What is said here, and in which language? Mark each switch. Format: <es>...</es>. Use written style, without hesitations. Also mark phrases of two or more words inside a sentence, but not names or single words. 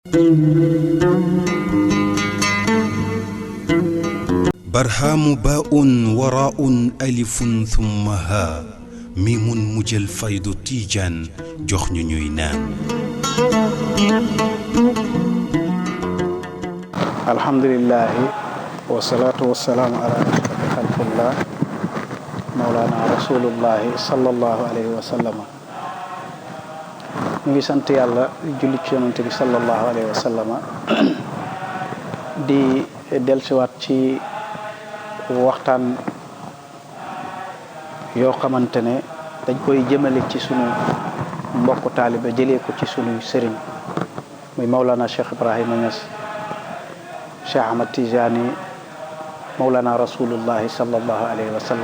<ar>برهام باء وراء ألف ثم ها ميم مجل فيض تيجان جخن نينان. الحمد لله والصلاة والسلام على أشرف خلق الله مولانا رسول الله صلى الله عليه وسلم.</ar> <wo>ñu ngi sant yàlla julli ci yonent bi</wo> <ar>صلى الله عليه وسلم</ar> <wo>di dellusiwaat ci waxtaan yoo xamante ne dañ koy jëmale ci sunu mbokku taalibe jëlee ko ci sunu sëriñ muy Mawlana Cheikh Ibrahima Niass Cheikh Ahmad Tijani</wo> <ar>مولانا رسول الله صلى الله عليه وسلم.</ar>